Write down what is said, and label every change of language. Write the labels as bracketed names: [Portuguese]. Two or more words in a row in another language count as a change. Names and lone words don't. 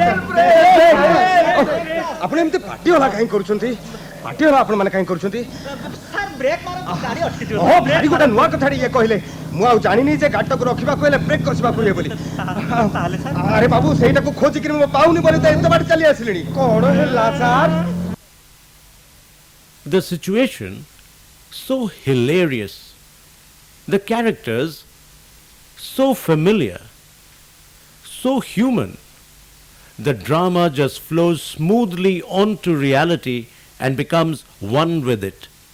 [Odia] ଆପଣ ଏମିତି ପାଟି ହଲା କାହିଁ କରୁଛନ୍ତି? ପାଟି ହଲା ଆପଣ ମାନେ କାହିଁ କରୁଛନ୍ତି? ସାର୍, ବ୍ରେକ୍ ମାରନ୍ତୁ, ଗାଡି ଅଟକିଯିବ। ହଁ, ଭାରି ଗୋଟେ ନୂଆ କଥାଟି ଇଏ କହିଲେ। ମୁଁ ଆଉ ଜାଣିନି ଯେ ଗାଡିଟାକୁ ରଖିବାକୁ ହେଲେ ବ୍ରେକ୍ କସିବାକୁ ହୁଏ ବୋଲି। ତାହେଲେ ସାର୍, ଆରେ ବାବୁ, ସେଇଟାକୁ ଖୋଜିକିରି ମୁଁ ପାଉନି ବୋଲି ତ ଏତେ ବାଟ ଚାଲି ଆସିଲିଣି। କଣ ହେଲା ସାର୍? [English] The situation so hilarious, the characters so familiar, so human. The drama just flows smoothly onto reality and becomes one with it.